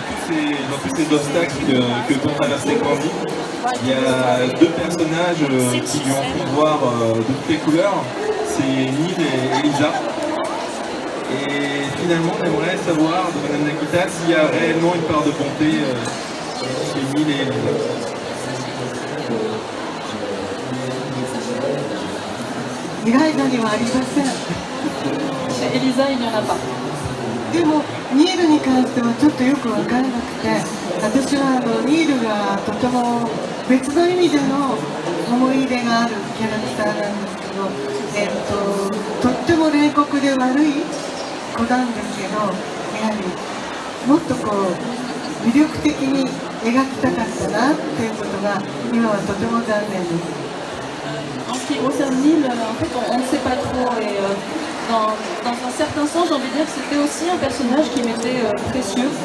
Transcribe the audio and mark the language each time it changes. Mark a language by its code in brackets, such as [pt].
[fr] Et dans tous ces obstacles que peut traverser Candy, il y a deux personnages qui lui ont fait voir de toutes les couleurs, c'est Neil et Elisa. Et finalement, on aimerait savoir de Madame Nakita s'il y a réellement une part de bonté chez Neil et Elisa. [ja] イライザにはありません。 [fr] Chez Elisa, il n'y en a pas. [ja] でもニールに関してはちょっとよく分からなくて、私はニールがとても別の意味での思い入れがあるキャラクターなんですけど、とっても冷酷で悪い子なんですけど、やはりもっと魅力的に描きたかったなっていうことが今はとても残念です。 [fr] En ce qui concerne Neil, en fait, on ne sait pas trop. Et dans un certain sens, j'ai envie de dire que c'était aussi un personnage qui m'était précieux.